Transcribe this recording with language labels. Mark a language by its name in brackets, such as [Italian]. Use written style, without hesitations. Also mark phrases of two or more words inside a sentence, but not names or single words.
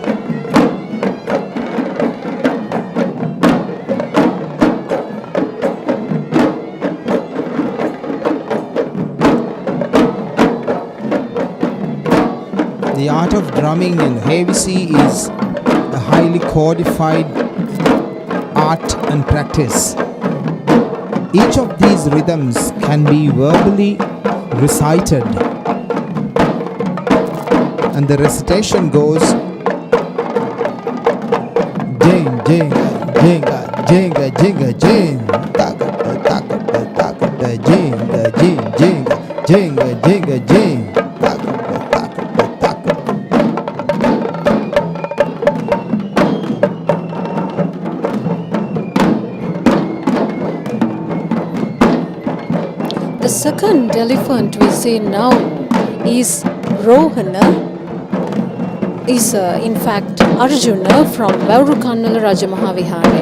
[English] The art of drumming in Havisi is a highly codified art and practice. Each of these rhythms can be verbally recited, and the recitation goes jing jing jinga jinga jinga jing taka taka taka jinga jing jinga jinga jinga jing taka taka taka. The second elephant we see now is Rohana, is in fact Arjuna from Vaurukannala Rajamahawihare.